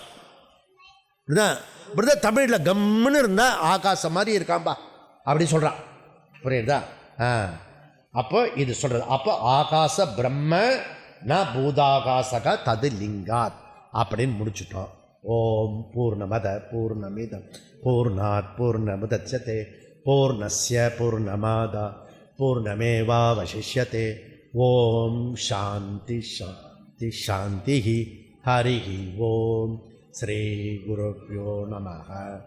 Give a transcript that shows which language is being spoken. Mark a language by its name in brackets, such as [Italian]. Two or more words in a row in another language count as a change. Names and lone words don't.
[Tamil] புரியுதா? தமிழில் கம்முன்னு இருந்தால் ஆகாசம் மாதிரி இருக்காம்பா அப்படி சொல்கிறான், புரியுதா? அப்போ இது சொல்கிறது. [Sanskrit] அப்போ आकाश ब्रह्म न भूताकाशक तत् लिङ्गात् [Tamil] அப்படின்னு முடிச்சுட்டோம். [Sanskrit] ॐ पूर्णमदः पूर्णमिदं पूर्णात् पूर्णमुदच्यते पूर्णस्य पूर्णमादाय पूर्णमेवावशिष्यते. ॐ शान्तिः शान्तिः शान्तिः. हरि ॐ। श्री गुरुभ्यो नमः.